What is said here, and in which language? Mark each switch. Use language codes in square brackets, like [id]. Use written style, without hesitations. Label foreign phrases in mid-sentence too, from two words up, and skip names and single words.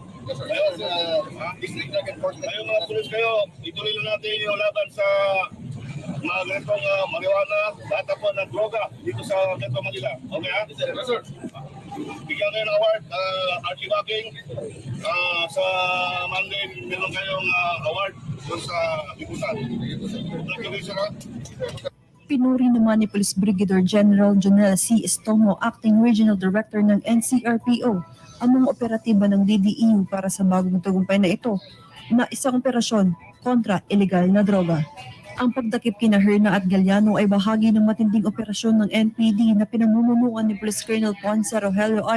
[tl] District Drug Enforcement. Kayo mga police kayo, ituloy na natin yung laban sa mga ganitong marijuana, data po ng droga dito sa Metro Manila. Okay ha? [en] Yes, sir. [tl] Bigyan kayo ng award, Archie Backing. Sa Monday, meron kayong award doon sa Liputan. [en] Thank you, sir. [tl] Pinuri naman ni Police Brigadier General Jonel C. Estomo, Acting Regional Director ng NCRPO, ang mga operatiba ng DDEU para sa bagong tagumpay na ito na isang operasyon kontra illegal na droga. Ang pagdakip kina Herna at Galliano ay bahagi ng matinding operasyon ng NPD na pinamumunuan ni Police Colonel Ponce Rogelio I.